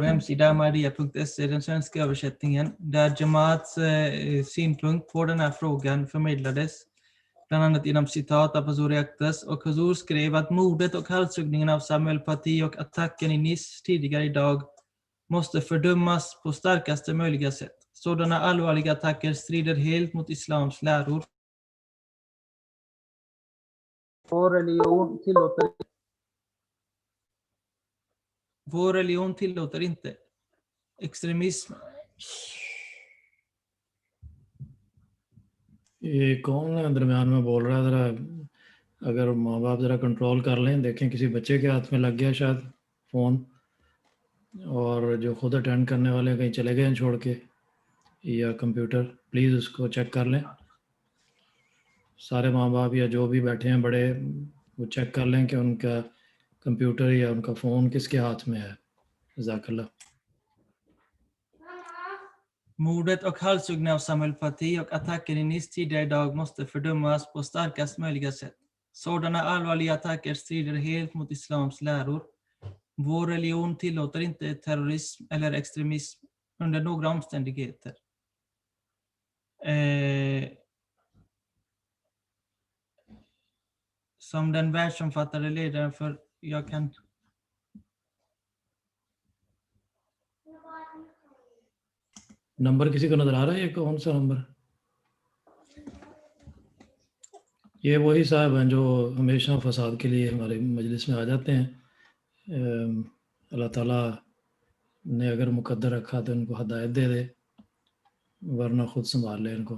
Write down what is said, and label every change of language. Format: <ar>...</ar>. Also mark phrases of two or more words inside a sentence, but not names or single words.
<sv>hemsida ahmadiyya.se, den svenska översättningen, där Jamaats synpunkt på den här frågan förmedlades, bland annat genom citat av Huzur Aktas, och Huzur skrev att mordet och halshuggningen av Samuel Paty och attacken i Nice tidigare idag måste fördömas på starkaste möjliga sätt. Sådana allvarliga attacker strider helt mot islams läror. Vår religion tillåter inte extremism.</sv> <hi>ये कौन है दरम्यान में बोल रहा है? जरा अगर माँ बाप जरा कंट्रोल कर लें, देखें किसी बच्चे के हाथ में लग गया शायद फ़ोन, और जो खुद अटेंड करने वाले कहीं चले गए हैं छोड़ के, या कंप्यूटर, प्लीज़ उसको चेक कर लें। सारे माँ बाप या जो भी बैठे हैं बड़े, वो चेक कर लें कि उनका कंप्यूटर या उनका फ़ोन किसके हाथ में है। जज़ाकल्लाह।</hi> <sv>Mordet och halshuggningen av Samuel Paty och attacken i Nice tidigare idag måste fördömas på starkast möjliga sätt. Sådana allvarliga attacker strider helt mot islams läror. Vår religion tillåter inte terrorism eller extremism under några omständigheter. Som den världsomfattande ledaren för jag kan...</sv> <hi>नंबर किसी को नजर आ रहा है? ये कौन सा नंबर? ये वही साहब हैं जो हमेशा फसाद के लिए हमारे मजलिस में आ जाते हैं। अल्लाह ताला ने अगर मुकद्दर रखा तो इनको हदायत दे दे, वरना खुद संभाल ले इनको।</hi>